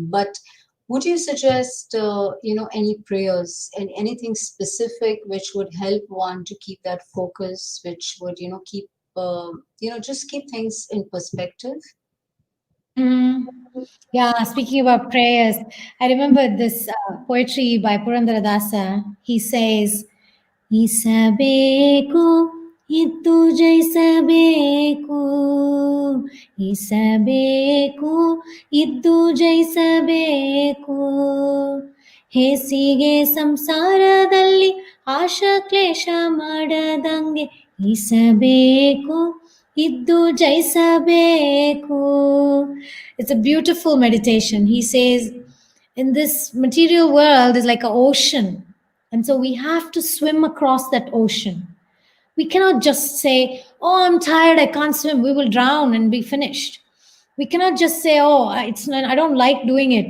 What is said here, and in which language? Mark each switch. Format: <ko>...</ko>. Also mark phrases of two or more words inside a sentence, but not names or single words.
<en>But would you suggest, any prayers and anything specific which would help one to keep that focus, which would, keep, just keep things in perspective? Yeah, speaking about prayers, I remember this poetry by Purandaradasa. He says,</en> <kn>ಈಸಬೇಕು, ಇದ್ದು ಜಯಿಸಬೇಕು, ಈಸಬೇಕು, ಇದ್ದು ಜಯಿಸಬೇಕು, ಹೇಸಿಗೆ ಸಂಸಾರದಲ್ಲಿ ಆಶಾ ಕ್ಲೇಶ ಮಾಡದಂಗೆ ಇಸಬೇಕು ಇದ್ದು ಜಯಿಸಬೇಕು.</kn> <en>It's a beautiful meditation. He says, in this material world is like an ocean, and so we have to swim across that ocean. We cannot just say, oh, I'm tired, I can't swim, we will drown and be finished. We cannot just say, oh, it's not, I don't like doing it.</en>